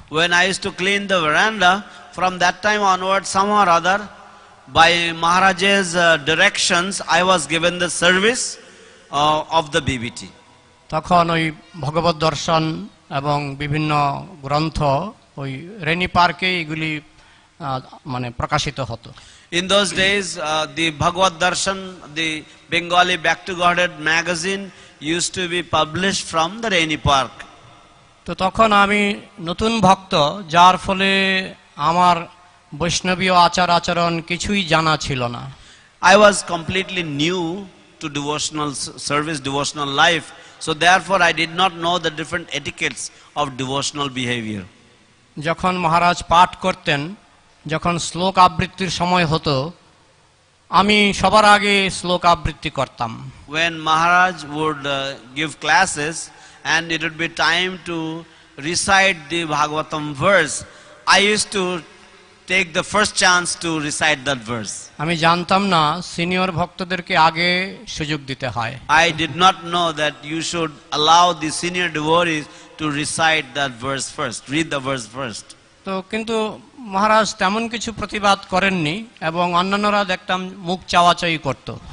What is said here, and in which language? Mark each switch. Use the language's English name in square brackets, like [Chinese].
[English] When I used to clean the veranda, from that time onward, somehow or other, by Maharaj's directions, I was given the service of the BBT. [Bangla] তখন ওই ভগবত দর্শন এবং বিভিন্ন গ্রন্থ ওই rainy পার্কে এগুলি মানে প্রকাশিত হতো। [English] In those days, the Bhagavad Darshan, the Bengali Back to Godhead magazine used to be published from the Rainy Park. [Bangla] তো তখন আমি নতুন ভক্ত, যার ফলে আমার বৈষ্ণবীয় আচার আচরণ কিছুই জানা ছিল না। [English] I was completely new to devotional service, devotional life, so therefore I did not know the different etiquettes of devotional behavior. [Bangla] যখন মহারাজ পাঠ করতেন, যখন শ্লোক আবৃত্তির সময় হতো, আমি সবার আগে শ্লোক আবৃত্তি করতাম। [English] When Maharaj would give classes and it would be time to recite the Bhagavatam verse, I used to take the first chance to recite that verse. [Bangla] আমি জানতাম না সিনিয়র ভক্তদেরকে আগে সুযোগ দিতে হয়। [English] I did not know that you should allow the senior devotees to recite that verse first, read the verse first. [Bangla] তো কিন্তু মহারাজ তেমন কিছু প্রতিবাদ করেননি এবং অন্যান্যরা দেখতাম মুখ চাওয়াচাই করত।